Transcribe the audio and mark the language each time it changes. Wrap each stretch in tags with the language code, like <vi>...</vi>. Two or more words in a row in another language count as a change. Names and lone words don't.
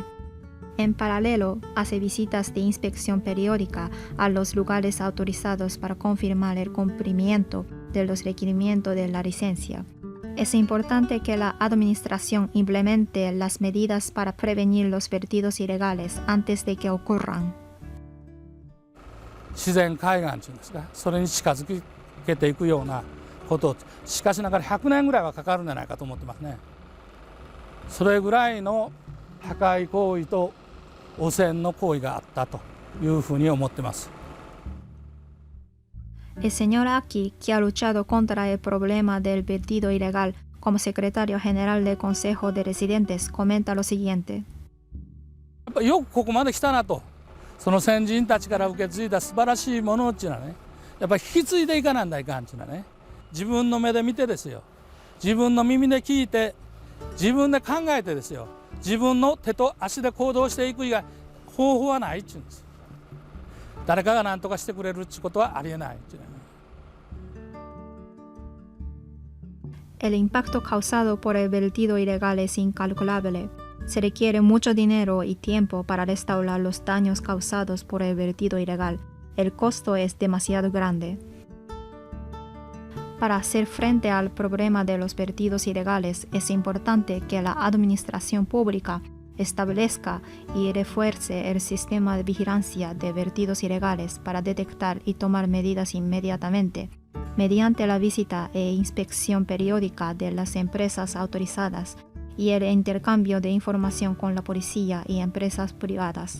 <es>En paralelo, hace visitas de inspección periódica a los lugares autorizados para confirmar el cumplimiento de los requerimientos de la licencia. Es importante que la administración implemente las medidas para prevenir los vertidos ilegales antes de que ocurran.</es> <ja>自然海岸というんですか、それに近づけていくようなことをしかしながら100年ぐらいはかかるんじゃないかと思ってますね。それぐらいの破壊行為と汚染の行為があったというふうに思ってます。</ja> <es>El señor Aki, que ha luchado contra el problema del vertido ilegal como secretario general del Consejo de Residentes, comenta lo siguiente.</es> <ja>やっぱよくここまで来たなと。その先人たちから受け継いだ素晴らしいものっていうのはね、やっぱり引き継いでいかなんだいかんっていうのはね、自分の目で見てですよ、自分の耳で聞いて、自分で考えてですよ、自分の手と足で行動していく以外方法はないっていうんです。誰かが何とかしてくれるっていうことはありえないっていうね。</ja> <es>El impacto causado por el vertido ilegal es incalculable. Se requiere mucho dinero y tiempo para restaurar los daños causados por el vertido ilegal. El costo es demasiado grande. Para hacer frente al problema de los vertidos ilegales, es importante que la administración pública establezca y refuerce el sistema de vigilancia de vertidos ilegales para detectar y tomar medidas inmediatamente, mediante la visita e inspección periódica de las empresas autorizadas y el intercambio de información con la policía y empresas privadas.</es>